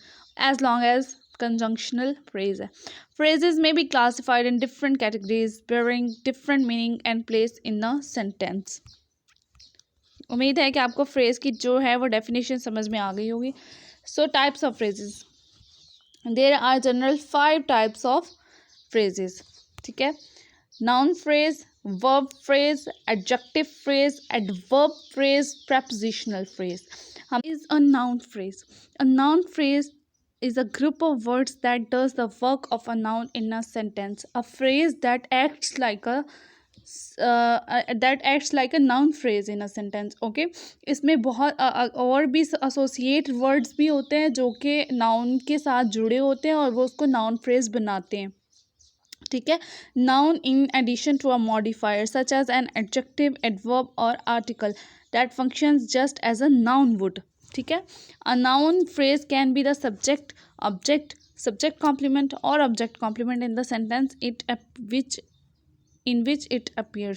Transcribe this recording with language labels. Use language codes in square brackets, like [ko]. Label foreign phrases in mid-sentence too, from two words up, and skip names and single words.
[en] As long as conjunctional phrase है। Phrases may be classified in different categories bearing different meaning and place in a sentence। [hi] उम्मीद है कि आपको फ्रेज की जो है वो डेफिनेशन समझ में आ गई होगी। [en] So types of phrases, there are general 5 types of phrases, [hi] ठीक है। [en] Noun phrase, verb phrase, adjective phrase, adverb phrase, prepositional phrase. Is a noun phrase. A noun phrase is a group of words that does the work of a noun in a sentence. A phrase that acts like a noun phrase in a sentence. [hi] Okay, इसमें बहुत और भी [en] associate words [hi] भी होते हैं जो कि noun के साथ जुड़े होते हैं और वो उसको [en] noun phrase [hi] बनाते हैं। ठीक है। [en] Noun in addition to a modifier such as an adjective, adverb or article that functions just as a noun would. [hi] ठीक है। [en] A noun phrase can be the subject, object, subject complement or object complement in the sentence in which it appears.